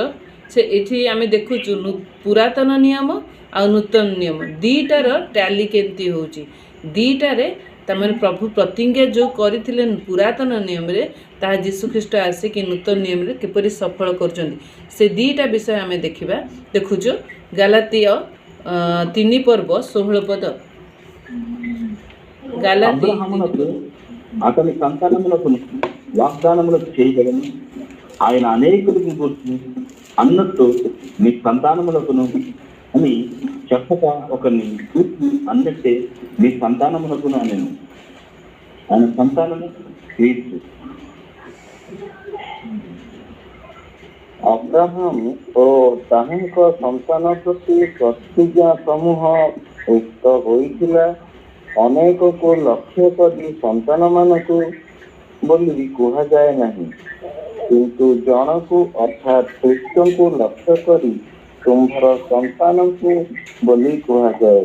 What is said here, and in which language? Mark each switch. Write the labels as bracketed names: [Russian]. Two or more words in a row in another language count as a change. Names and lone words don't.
[Odia] ସେ ଏଠି ଆମେ ଦେଖୁଛୁ ପୁରାତନ ନିୟମ ଆଉ ନୂତନ ନିୟମ ଦୁଇଟାର ଟ୍ୟାଲି କେମିତି ହେଉଛି। ଦୁଇଟାରେ ତାମାନେ ପ୍ରଭୁ ପ୍ରତିଜ୍ଞା ଯେଉଁ କରିଥିଲେ ପୁରାତନ ନିୟମରେ, ତାହା ଯୀଶୁଖ୍ରୀଷ୍ଟ ଆସିକି ନୂତନ ନିୟମରେ କିପରି ସଫଳ କରୁଛନ୍ତି, ସେ ଦୁଇଟା ବିଷୟ ଆମେ ଦେଖୁଛୁ। ଗାଲାତୀୟ 3 ପର୍ବ 16 పద। [Telugu] అబ్రహామునకు అతని సంతానములకు వాగ్దానములు చేయగలను, ఆయన అనేకులకు గురించి అన్నట్టు నీ సంతానములకును అని చెప్పక ఒకరిని అన్నట్టే నీ సంతానములకును అనేను। ఆయన సంతానము క్రీస్తు. [Odia] ଅବ୍ରାହମ ଓ ତାହାଙ୍କ ସନ୍ତାନ ପ୍ରତି ପ୍ରତିଜ୍ଞା ସମୂହ ଉକ୍ତ ହୋଇଥିଲା। ଅନେକକୁ ଲକ୍ଷ୍ୟ କରି ସନ୍ତାନମାନଙ୍କୁ ବୋଲି କୁହାଯାଏ ନାହିଁ, କିନ୍ତୁ ଜଣକୁ ଅର୍ଥାତ୍ ଖ୍ରୀଷ୍ଟଙ୍କୁ ଲକ୍ଷ୍ୟ କରି ତୁମ୍ଭର ସନ୍ତାନକୁ ବୋଲି କୁହାଯାଏ।